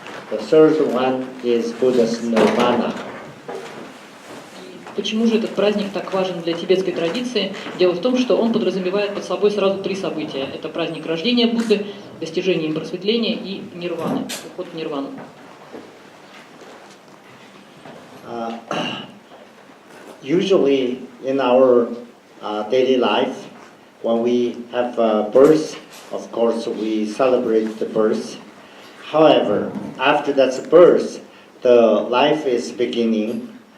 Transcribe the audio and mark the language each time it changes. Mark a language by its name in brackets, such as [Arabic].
[English] The third one is Buddha's nirvana. [Russian] Почему же этот праздник так важен для тибетской традиции? Дело в том, что он подразумевает под собой сразу три события. Это праздник рождения Будды, достижение им просветления и нирваны, уход в нирвану. [English] Usually in our daily life, when we have birth, of course we celebrate the birth. However, after that birth, the life is beginning.